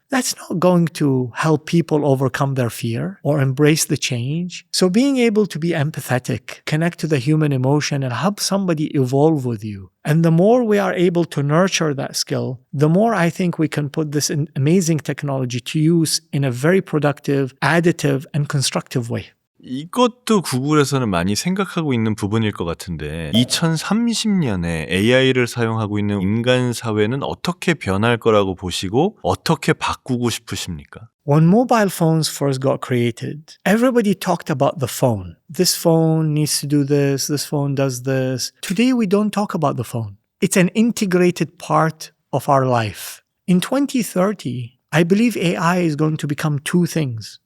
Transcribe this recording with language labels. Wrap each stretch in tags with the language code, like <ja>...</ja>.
<en>That's not going to help people overcome their fear or embrace the change. So being able to be empathetic, connect to the human emotion and help somebody evolve with you. And the more we are able to nurture that skill, the more I think we can put this amazing technology to use in a very productive, additive, and constructive way.</en> <ko>이것도 구글에서는 많이 생각하고 있는 부분일 것 같은데 2030년에 AI를 사용하고 있는 인간 사회는 어떻게 변할 거라고 보시고 어떻게 바꾸고 싶으십니까?</ko> <en>When mobile phones first got created, everybody talked about the phone. This phone needs to do this, this phone does this. Today we don't talk about the phone. It's an integrated part of our life. In 2030, I believe AI is going to become two things.</en>